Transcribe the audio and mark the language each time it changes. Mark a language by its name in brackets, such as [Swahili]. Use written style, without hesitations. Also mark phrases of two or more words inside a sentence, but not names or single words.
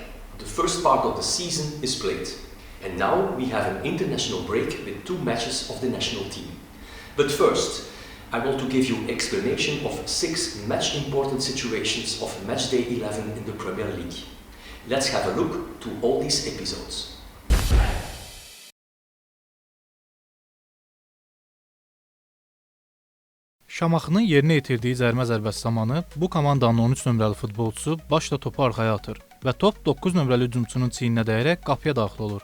[English] The first part of the season is played, and now we have an international break with 2 matches of the national team. But first, I want to give you an explanation of 6 match-important situations of matchday 11 in the Premier League. Let's have a look to all these episodes. [Azerbaijani] Şamaxının yerinə yetirdiyi zərmə zərbəsi zamanı bu komandanın 13 nömrəli futbolçusu başla topu arxaya atır və top 9 nömrəli hücumçunun çiyninə dəyərək qapıya daxil olur.